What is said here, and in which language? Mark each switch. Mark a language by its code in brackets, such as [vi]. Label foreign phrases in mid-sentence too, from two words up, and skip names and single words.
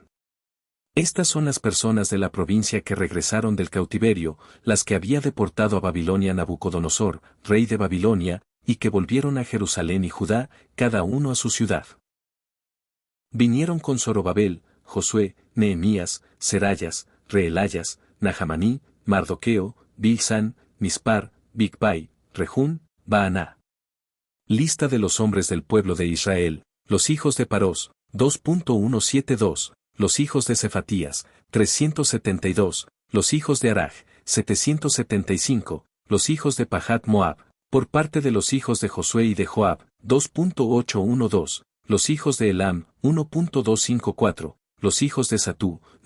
[es] Estas son las personas de la provincia que regresaron del cautiverio, las que había deportado a Babilonia Nabucodonosor, rey de Babilonia, y que volvieron a Jerusalén y Judá, cada uno a su ciudad. Vinieron con Zorobabel, Josué, Nehemías, Serayas, Reelayas, Nahamaní, Mardoqueo, Bilsán, Mispar, Bigvai, Rehún, Baaná. Lista de los hombres del pueblo de Israel: los hijos de Parós, 2.172, los hijos de Cefatías, 372, los hijos de Araj, 775, los hijos de Pahat Moab, por parte de los hijos de Josué y de Joab, 2.812, los hijos de Elam, 1.254, los hijos de Satú,